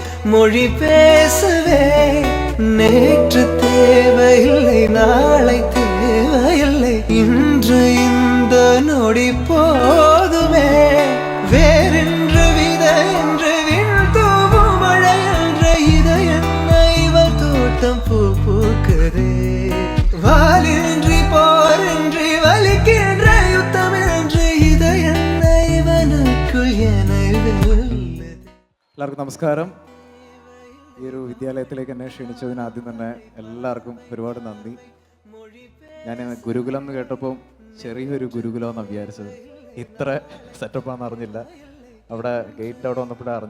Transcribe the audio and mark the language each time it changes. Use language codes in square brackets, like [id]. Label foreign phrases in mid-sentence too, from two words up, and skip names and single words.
[ta] மொழி பேசவே நேற்று தேவையில்லை, நாளை தேவையில்லை, இன்று இந்த நொடி போதுமே. வேறென்று விதை என்று விண்தூவும் மழை என்ற இதை என்ன இவள் தோட்டம் பூ பூக்குதே. வாலின்றி போரின்றி வலிக்கின்ற யுத்தம் என்று இதை என்ன இவனுக்குள் என்ன. [ml] എല്ലാവർക്കും നമസ്കാരം. ഈ ഒരു വിദ്യാലയത്തിലേക്ക് എന്നെ ക്ഷണിച്ചതിന് ആദ്യം തന്നെ എല്ലാവർക്കും ഒരുപാട് നന്ദി. ഞാൻ ഗുരുകുലം എന്ന് കേട്ടപ്പോൾ ചെറിയൊരു ഗുരുകുലം എന്നാണ് വിചാരിച്ചത്. ഇത്ര സെറ്റപ്പാണെന്ന് അറിഞ്ഞില്ല. അവിടെ ഗേറ്റ് അവിടെ വന്നപ്പോഴേ അറിഞ്ഞു.